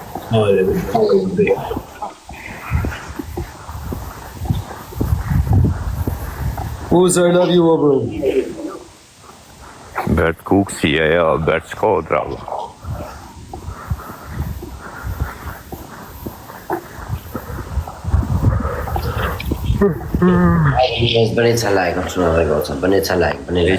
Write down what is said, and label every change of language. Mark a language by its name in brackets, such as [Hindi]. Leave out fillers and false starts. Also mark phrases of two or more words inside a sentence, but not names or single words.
[Albanian] Uzer, [English] I love you, bro. [Albanian] Bert Kuksi, ja, Bert Shkodra. Mos bëni ca like, në çuna dhe goca, bëni ca like, bëni like.